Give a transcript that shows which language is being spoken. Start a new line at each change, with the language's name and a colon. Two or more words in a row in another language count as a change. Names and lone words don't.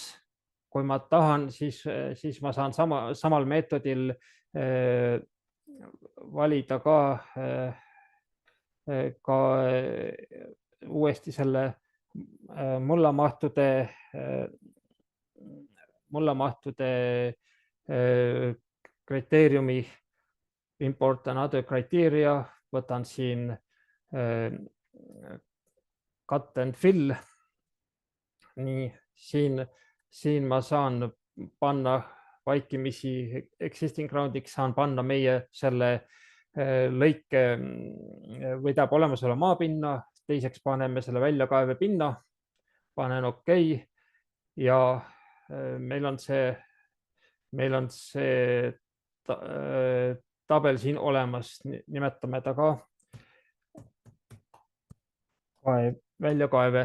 Estonian: Kui ma tahan, siis ma saan samal meetodil valida ka uuesti selle mullamahtude kriteeriumi
English: import another criteria,
Estonian: võtan siin
English: cut and fill.
Estonian: Nii, siin ma saan panna vaikimisi
English: existing ground'iks,
Estonian: saan panna meie selle lõike või tähendab olemasolu maapinna, teiseks paneme selle väljakaeve pinna, panen OK ja meil on see tabel siin olemas, nimetame ta ka väljakaeve.